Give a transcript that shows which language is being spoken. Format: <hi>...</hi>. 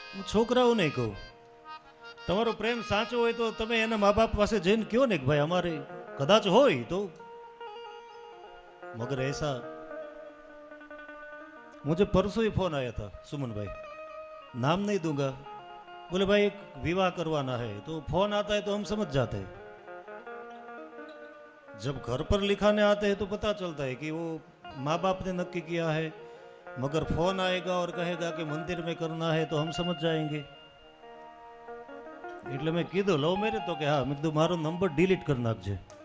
<gu>છોકરાઓને કહું, તમારો પ્રેમ સાચો હોય તો તમે એના મા બાપ પાસે જઈને કહો ને કે ભાઈ અમારે કદાચ હોય તો।</gu> <hi>मगर ऐसा, मुझे परसों ही फोन आया था सुमन भाई, नाम नहीं दूंगा, बोले भाई एक विवाह करवाना है। तो फोन आता है तो हम समझ जाते हैं, जब घर पर लिखाने आते हैं तो पता चलता है कि वो माँ बाप ने नक्की किया है। मगर फोन आएगा और कहेगा कि मंदिर में करना है तो हम समझ जाएंगे।</hi> <gu>એટલે મેં કીધું લવ મેરેજ તો કે હા, મેં કીધું મારો નંબર ડિલીટ કરી નાખજે।</gu>